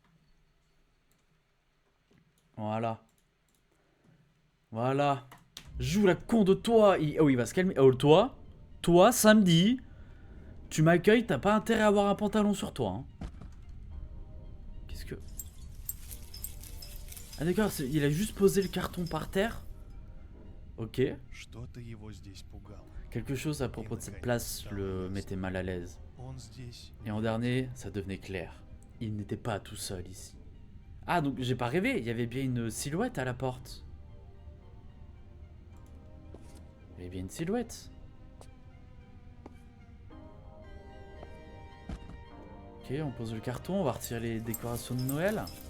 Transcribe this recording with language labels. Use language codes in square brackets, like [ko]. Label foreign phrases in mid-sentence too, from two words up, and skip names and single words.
[fr] Voilà. Voilà. Joue la con de toi. Oh, il va se calmer. Oh, toi, samedi, tu m'accueilles, t'as pas intérêt à avoir un pantalon sur toi. Hein. Qu'est-ce que... Ah d'accord, il a juste posé le carton par terre. Ok. [ru] Что-то его здесь пугало. [fr] Quelque chose à propos de cette place le mettait mal à l'aise. [ru] Он здесь. [fr] Et en dernier, ça devenait clair. Il n'était pas tout seul ici. Ah, donc j'ai pas rêvé, il y avait bien une silhouette à la porte. Il y avait bien une silhouette. Ok, on pose le carton, on va retirer les décorations de Noël.